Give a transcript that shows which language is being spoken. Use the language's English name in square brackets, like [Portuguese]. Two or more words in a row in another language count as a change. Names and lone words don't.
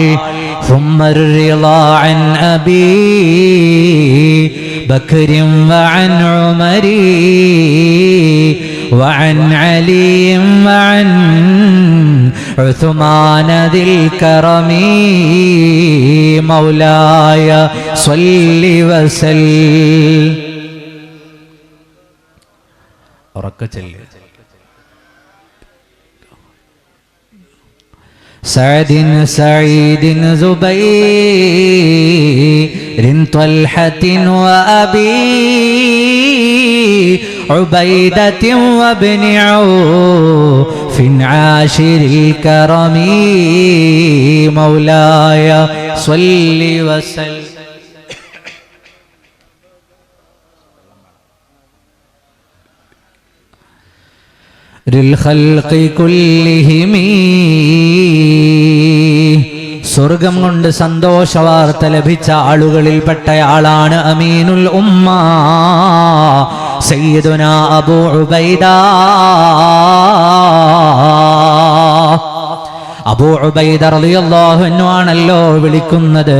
[Arabic] عمر رضا عن أبي بكر وعن عمر وعن علي وعن عثمان ذي الكرم مولاي صل وسلم. سعد سعيد زبير طلحة وأبي عبيدة وابن عوف عاشر الكرم مولاي صل وسلم. للخلق كلهم [Malayalam] സ്വർഗം കൊണ്ട് സന്തോഷ വാർത്ത ലഭിച്ച ആളുകളിൽപ്പെട്ടയാളാണ് അമീനുൽ ഉമ്മ സയ്യിദുനാ അബൂ ഉബൈദ. അബൂ ഉബൈദ [Arabic] رضي الله عنه [Malayalam] ആണല്ലോ വിളിക്കുന്നത്.